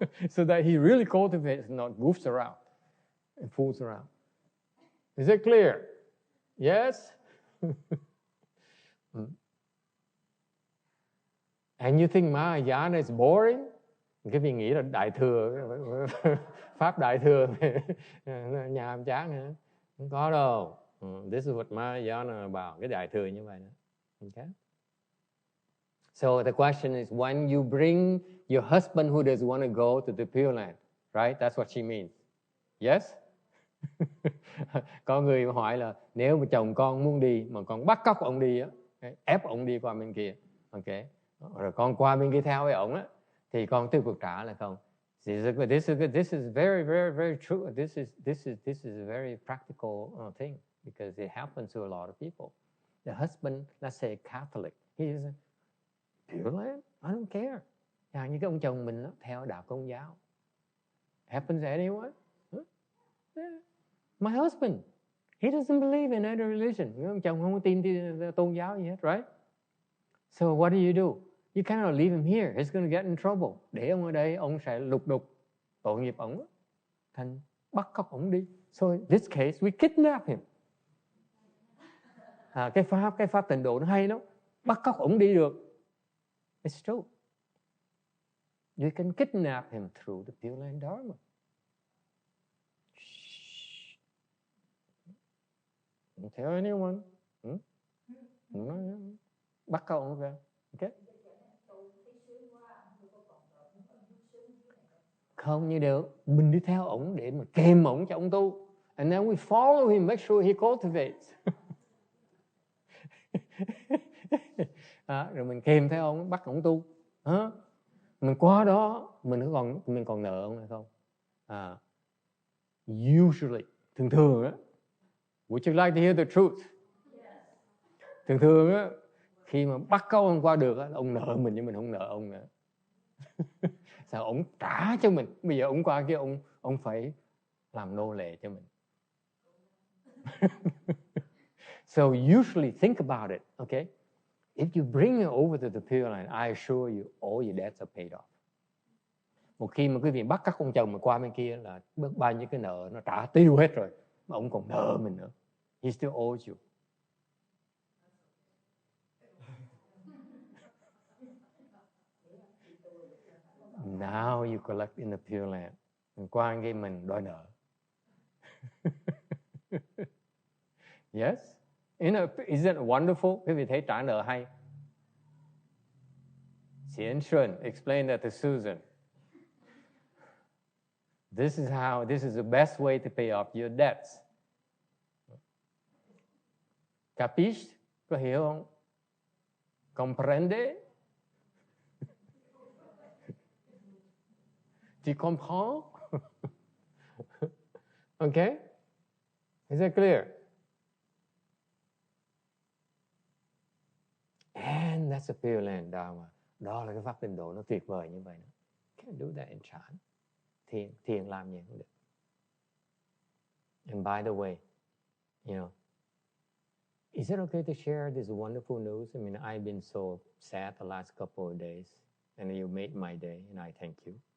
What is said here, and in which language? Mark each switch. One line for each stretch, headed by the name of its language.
English: So that he really cultivates, not goofs around and fools around. Is it clear? Yes? And you think Mahayana is boring?
Vietnamese: Cái vị nghĩ là đại thừa, pháp đại thừa, nhàm chán hả? Không có đâu.
English: This is what Mahayana about.
Vietnamese: Cái đại thừa như vậy đó.
English: Okay? So the question is, when you bring your husband who doesn't want to go to the Pure Land, right? That's what she means. Yes?
Vietnamese: Có người hỏi là nếu mà chồng con muốn đi mà con bắt cóc ông đi á, ép ông đi qua bên kia, okay? Rồi con qua bên kia theo với ông á, thì con tiếp tục trả là không?
English: This is very, very, very true. This is a very practical thing because it happens to a lot of people. The husband, let's say Catholic, he is Pure Land, I don't care.
Vietnamese: Như cái ông chồng mình đó, theo đạo Công giáo.
English: Happens to anyone? Huh? Yeah. My husband, he doesn't believe in any religion.
Vietnamese: Ông chồng không có tin tôn giáo gì hết, right?
English: So what do? You cannot leave him here. He's going to get in trouble.
Vietnamese: Để ông ở đây, ông sẽ lục đục tội nghiệp ông. Thành bắt cóc ông đi.
English: So in this case, we kidnap him.
Vietnamese: Cái pháp tịnh độ nó hay lắm. Bắt cóc ông đi được.
English: It's true. You can kidnap him through the Pure Land Dharma. Shh. Don't tell anyone.
Vietnamese: Bắt cóc ông ra. Okay? Không như được. Mình đi theo ổng để mà kèm ổng cho ổng tu.
English: And then we follow him, make sure he cultivates.
Vietnamese: Rồi mình kèm theo ông, bắt ổng tu. Mình qua đó, mình còn nợ ông hay không?
English: Usually,
Vietnamese: thường á,
English: would you like to hear the truth?
Vietnamese: Thường á, khi mà bắt cóc ông qua được á, ông nợ mình nhưng mình không nợ ông nữa. Sao ông trả cho mình? Bây giờ ông qua kia ông phải làm nô lệ cho mình.
English: So usually think about it, okay? If you bring it over to the Pure Land, I assure you all your debts are paid off.
Vietnamese: Một khi mà quý vị bắt các con chồng mà qua bên kia là bao nhiêu cái nợ nó trả tiêu hết rồi, mà ông còn nợ mình nữa.
English: He still owes you. Now you collect in the Pure Land.
Vietnamese: Mình qua cái mình đòi nợ.
English: Yes? Isn't it wonderful?
Vietnamese: Quý vị thấy trả nợ hay.
English: Xian Shun, explain that to Susan. This is the best way to pay off your debts.
Vietnamese: Capiche? Có hiểu không? Comprende?
French: Tu comprends?
English: Okay? Is that clear? And that's a Pure Land Dharma.
Vietnamese: Đó là cái pháp tịnh độ nó tuyệt vời như vậy.
English: Can't do that in Chan.
Vietnamese: Thiền làm gì cũng được.
English: And by the way, is it okay to share this wonderful news? I mean, I've been so sad the last couple of days, and you made my day, and I thank you.